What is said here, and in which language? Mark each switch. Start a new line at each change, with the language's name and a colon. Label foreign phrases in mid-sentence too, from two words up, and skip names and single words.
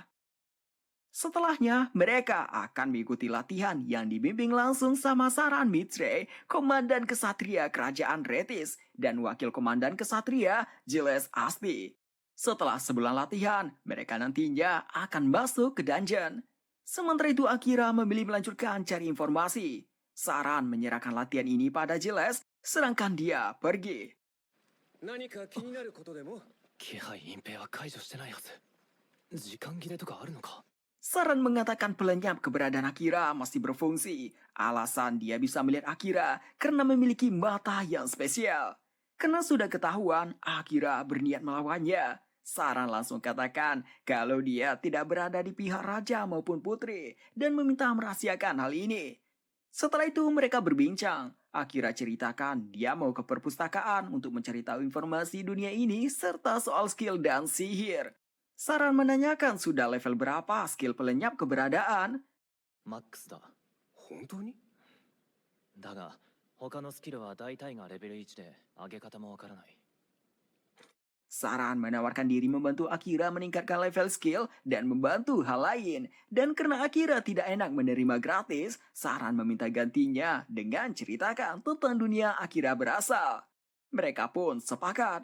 Indonesian: Setelahnya, mereka akan mengikuti latihan yang dibimbing langsung sama Saran Mitre, Komandan Kesatria Kerajaan Retis, dan Wakil Komandan Kesatria Gilles Asti. Setelah sebulan latihan, mereka nantinya akan masuk ke dungeon. Sementara itu Akira memilih melanjutkan cari informasi. Saran menyerahkan latihan ini pada Gilles, sedangkan dia pergi.
Japanese: 何か気になることでも気配隠蔽は解除してないはず時間切れとかあるのか
Indonesian: Saran mengatakan pelenyap keberadaan Akira masih berfungsi. Alasan dia bisa melihat Akira karena memiliki mata yang spesial. Karena sudah ketahuan, Akira berniat melawannya. Saran langsung katakan kalau dia tidak berada di pihak raja maupun putri dan meminta merahasiakan hal ini. Setelah itu mereka berbincang. Akira ceritakan dia mau ke perpustakaan untuk mencari tahu informasi dunia ini serta soal skill dan sihir. Saran menanyakan sudah level berapa skill pelenyap keberadaan.
Japanese: マックスだ本当にだが他のスキルは大体がレベル1で上げ方もわからない
Indonesian: Saran menawarkan diri membantu Akira meningkatkan level skill dan membantu hal lain. Dan karena Akira tidak enak menerima gratis, Saran meminta gantinya dengan ceritakan tentang dunia Akira berasal. Mereka pun sepakat.